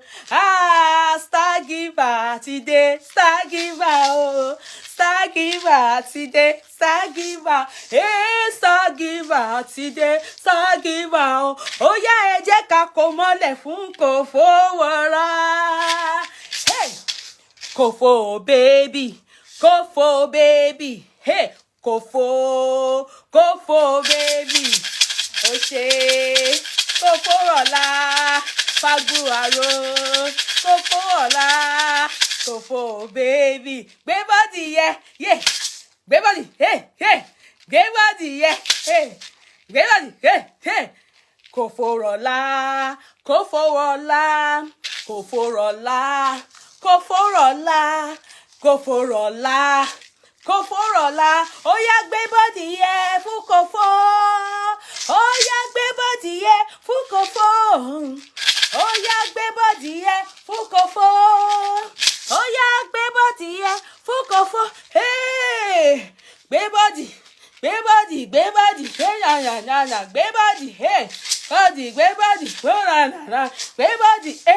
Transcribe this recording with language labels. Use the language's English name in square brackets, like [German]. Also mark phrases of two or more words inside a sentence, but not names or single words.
[English] Star giver today, star giver o. Star giver today, star giver. Hey, star giver today, star giver o. [Yoruba] Ó yá ẹ jẹ́ ká kó mọ́lẹ̀ fún kò fowó rà. [English] Hey, Kofo baby, hey, Kofo baby, [Yoruba] ó ṣe Kofo rola, faguaro, Kofo rola, Kofo baby, gbé [English] body yeah, [Yoruba] gbé body, hey, gbé [English] body yeah, [Yoruba] gbé body, hey, Kofo rola, ó yá gbé bọ́dì yẹ fún Kofo, ó yá gbé bọ́dì yẹ fún Kofo, ó yá gbé bọ́dì yẹ fún Kofo, ó yá gbé bọ́dì yẹ fún Kofo, hey, gbé bọ́dì, hey, gbé bọ́dì, gbé bọ́dì, hey, gbé bọ́dì, gbé bọ́dì, hey.